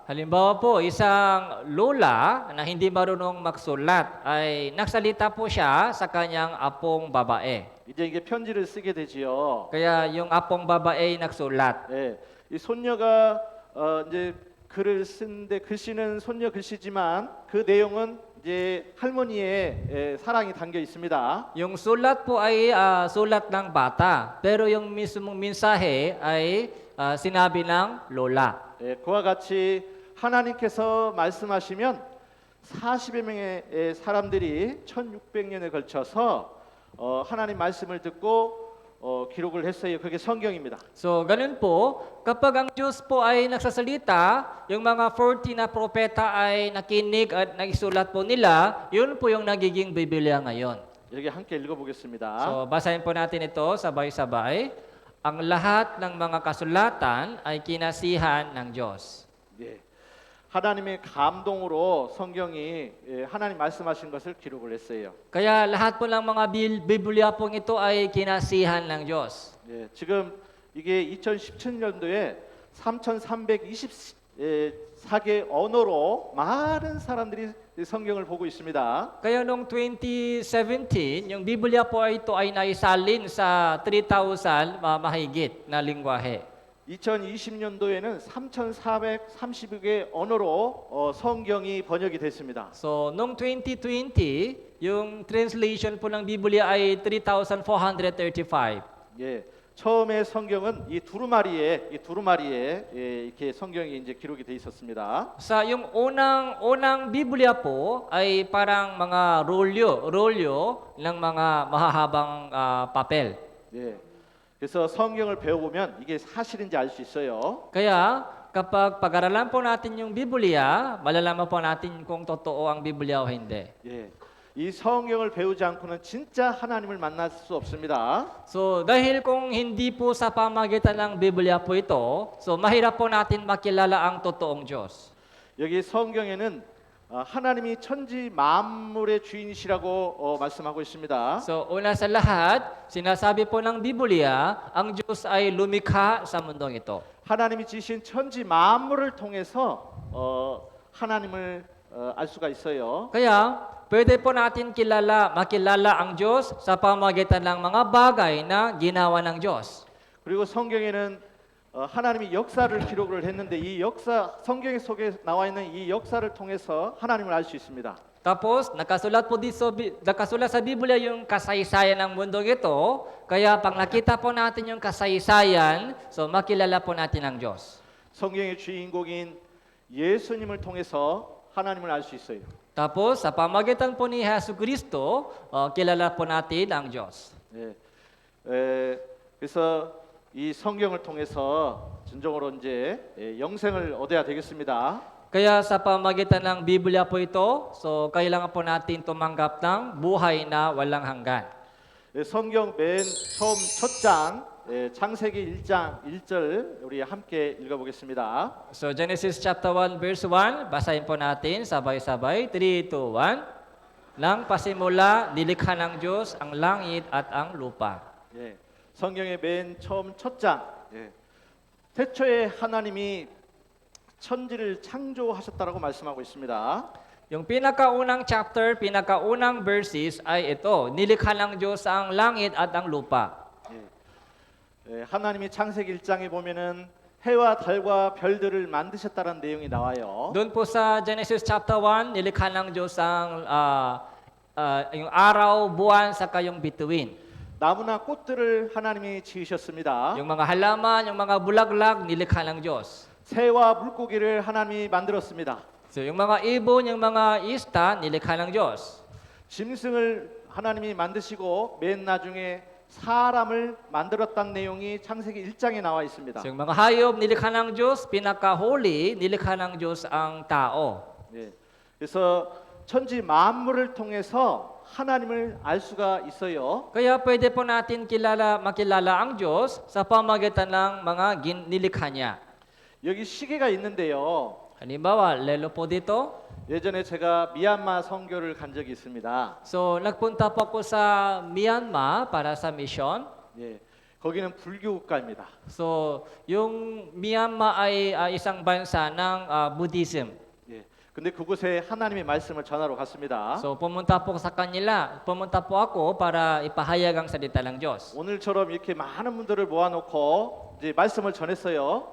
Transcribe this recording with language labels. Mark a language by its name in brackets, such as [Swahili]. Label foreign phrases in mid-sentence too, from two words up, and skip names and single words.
[Filipino] Halimbawa po, isang lola na hindi marunong magsulat ay nagsalita po siya sa kanyang apong babae. [Korean] 이제 이게 편지를 쓰게 되지요. [Filipino] Kaya yung apong babae nagsulat. [Korean] 예, 이 손녀가 이제 글을 쓰는데 글씨는 손녀 글씨지만 그 내용은 이제 할머니의 사랑이 담겨 있습니다. [Filipino] Yung sulat po ay sulat ng bata, pero yung mismong mensahe ay sinabi ng lola. [Korean] 예, 그와 같이 하나님께서 말씀하시면 40여 명의 사람들이 1600년에 걸쳐서 하나님 말씀을 듣고 기록을 했어요. 그게 성경입니다. [Filipino] So, ganun po, kapag ang Diyos po ay nagsasalita, yung mga 40 na propeta ay nakinig at nagsulat po nila, yun po yung nagiging Biblia ngayon. [Korean] 여기 함께 읽어보겠습니다. [Filipino] So, basahin po natin ito sabay-sabay. Ang lahat ng mga kasulatan ay kinasihan ng Diyos. [Korean] 네. 하나님의 감동으로 성경이 하나님 말씀하신 것을 기록을 했어요. [Filipino] Kaya lahat po ng mga Biblia pong ito ay kinasihan ng Diyos. [Korean] 예, 지금 이게 2017년도에 3,324개 언어로 많은 사람들이 성경을 보고 있습니다. [Filipino] Kaya noong 2017, yung Biblia po ito ay naisalin sa 3,000 mahigit na lingwahe. [Korean] 2020년도에는 3,430개 언어로 성경이 번역이 됐습니다. [Filipino] So, noong 2020, yung translation po ng Biblia ay 3,435. [Korean] 예, 처음에 성경은 이 두루마리에 이렇게 성경이 이제 기록이 돼 있었습니다. [Filipino] Sa yung unang Biblia po ay parang mga rolyo ng mga mahahabang papel. [Korean] 예, 그래서 성경을 배워보면 이게 사실인지 알 수 있어요. [Filipino] Kaya kapag pag-aralan po natin yung Biblia, malalaman po natin kung totoo ang Biblia o hindi. [Korean] 예, 이 성경을 배우지 않고는 진짜 하나님을 만날 수 없습니다. [Filipino] So, dahil kung hindi po sa pamagitan ng Biblia po ito, so mahirap po natin makilala ang totoong Diyos. [Korean] 여기 성경에는 하나님이 천지 만물의 주인이시라고 말씀하고 있습니다. [Filipino] So, una sa lahat, sinasabi po ng Biblia, ang Diyos ay lumikha sa mundong ito. [Korean] 하나님이 지으신 천지 만물을 통해서 하나님을 알 수가 있어요. [Filipino] Kaya, pwede po natin makilala ang Diyos sa pamagitan ng mga bagay na ginawa ng Diyos. [Korean] 그리고 성경에는 하나님이 역사를 기록을 했는데 이 역사 성경 속에 나와 있는 이 역사를 통해서 하나님을 알 수 있습니다. [Filipino] Tapos, nakasulat sa Biblia yung kasaysayan ng mundong ito. Kaya, pag nakita po natin yung kasaysayan, so makilala po natin ang Diyos. [Korean] 성경의 주인공인 예수님을 통해서 하나님을 알 수 있어요. [Filipino] Tapos, sa pamagitan po ni Jesucristo, kilala po natin ang Diyos. [Korean] 예, 그래서 이 성경을 통해서 진정으로 이제 영생을 얻어야 되겠습니다. [Filipino] Kaya sa pamagitan ng Biblia po ito, so kailangan po natin tumanggap ng buhay na walang hanggan. [Korean] 성경 맨 처음 첫 장 창세기 1장 1절 우리 함께 읽어보겠습니다. [Filipino] So [English] Genesis chapter 1 verse 1, [Filipino] basahin po natin sabay-sabay. 3, 2, 1. Nang pasimula, nilikha ng Diyos ang langit at ang lupa. [Korean] 예, 성경의 맨 처음 첫 장. 태초에 하나님이 천지를 창조하셨다라고 말씀하고 있습니다. [Filipino] Yung pinakaunang chapter, pinakaunang verses ay ito. Nilikha ng Diyos ang langit at ang lupa. [Korean] 하나님이 창세기 1장에 보면은 해와 달과 별들을 만드셨다는 내용이 나와요. [Filipino] Doon po sa [English] Genesis chapter 1, [Filipino] nilikha ng Diyos ang yung araw, buwan, saka yung bituin. [Korean] 나무나 꽃들을 하나님이 지으셨습니다. [Filipino] Yung mga halaman, yung mga bulaklak, nilikha ng Diyos. [Korean] 새와 물고기를 하나님이 만들었습니다. [Filipino] So yung mga ibon, yung mga isda, nilikha ng Diyos. [Korean] 짐승을 하나님이 만드시고 맨 나중에 사람을 만들었다는 내용이 창세기 1장에 나와 있습니다. [Filipino] So yung mga hayop, nilikha ng Diyos. Pinakahuli, nilikha ng Diyos ang tao. [Korean] 예. 그래서 천지 만물을 통해서 하나님을 알 수가 있어요. [Filipino] Kaya pwede po natin makilala ang Diyos sa pamagitan ng mga nilikha niya. [Korean] 여기 시계가 있는데요. [Filipino] Halimbawa, lelo po dito. [Korean] 예전에 제가 미얀마 선교를 간 적이 있습니다. [Filipino] So, nagpunta po ako sa Myanmar para sa mission. [Korean] 예. 거기는 불교 국가입니다. [Filipino] So, yung Myanmar ay isang bansa ng Buddhism. [Korean] 예. 근데 그곳에 하나님의 말씀을 전하러 갔습니다. [Filipino] So, pumunta po ako para ipahayag ang salita ng Diyos. [Korean] 오늘처럼 이렇게 많은 분들을 모아놓고 이제 말씀을 전했어요.